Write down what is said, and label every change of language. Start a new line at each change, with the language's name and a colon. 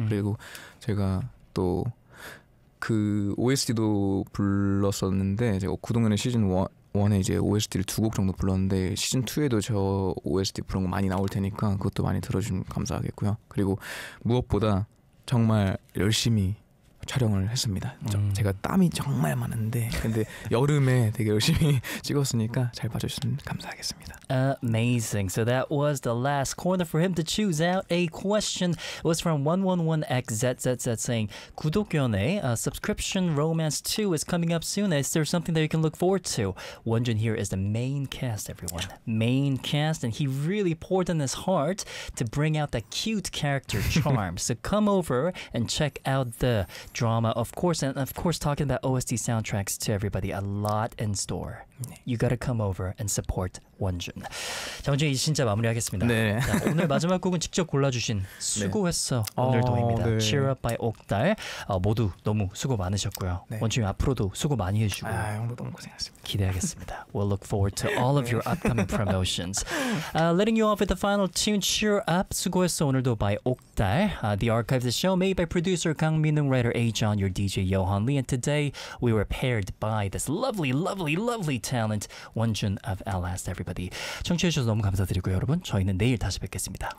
Korean: 그리고 제가 또 그 OST도 불렀었는데 제가 구동연의 시즌 1에 이제 OST를 두 곡 정도 불렀는데 시즌 2에도 저 OST 부른 거 많이 나올 테니까 그것도 많이 들어주시면 감사하겠고요. 그리고 무엇보다 정말 열심히 촬영을 했습니다. 제가 땀이 정말 많은데 근데 여름에 되게 열심히 찍었으니까 잘 봐주시면 감사하겠습니다.
English: Amazing. So that was the last corner for him to choose out a question. It was from 111XZZZ saying 구독연애 subscription romance 2 is coming up soon. Is there something that you can look forward to? 원준 here is the main cast, everyone. Main cast, and he really poured in his heart to bring out the cute character charm. So come over and check out the drama, of course, and of course, talking about OST soundtracks to everybody, a lot in store. You gotta come over and support 원준.
Korean: 자, 원준 이제 진짜 마무리하겠습니다. 네. 자, 오늘 마지막 곡은 직접 골라주신 수고했어 네. 오늘도입니다. 네. Cheer Up by 옥달 모두 너무 수고 많으셨고요. 네. 원준 앞으로도 수고 많이 해주시고 아, 형도 너무 고생하셨습니다. 기대하겠습니다.
English: We'll look forward to all of your upcoming promotions. Letting you off with the final tune Cheer Up 수고했어 오늘도 by 옥달 The archive of the show made by producer 강민웅 writer A-John your DJ Yohan Lee and today we were paired by this lovely talent 원준 of LS, everybody.
Korean: 청취해주셔서 너무 감사드리고요, 여러분. 저희는 내일 다시 뵙겠습니다.